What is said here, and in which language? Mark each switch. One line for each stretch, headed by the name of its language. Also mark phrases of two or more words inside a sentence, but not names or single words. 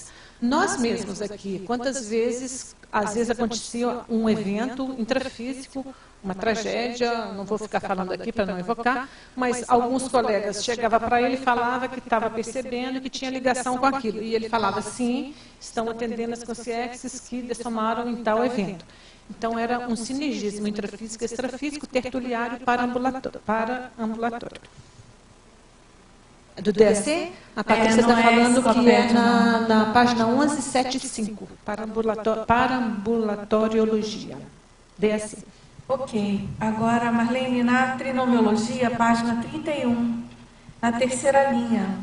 Portuguese: Nós mesmos aqui, quantas vezes, às vezes acontecia um evento intrafísico, uma tragédia, não vou ficar falando aqui para não evocar, mas alguns colegas chegavam para ele e falavam que estava percebendo que tinha ligação com aquilo. E ele falava, sim, estão atendendo as consciexes que dessomaram em tal evento. Então, era um sinergismo intrafísico, extrafísico, tertuliário, paraambulatório. Do DSC, a Patrícia está falando que é na página 1175, parambulatoriologia, DSC. Ok. Agora, Marlene, na trinomiologia, página 31, na terceira linha.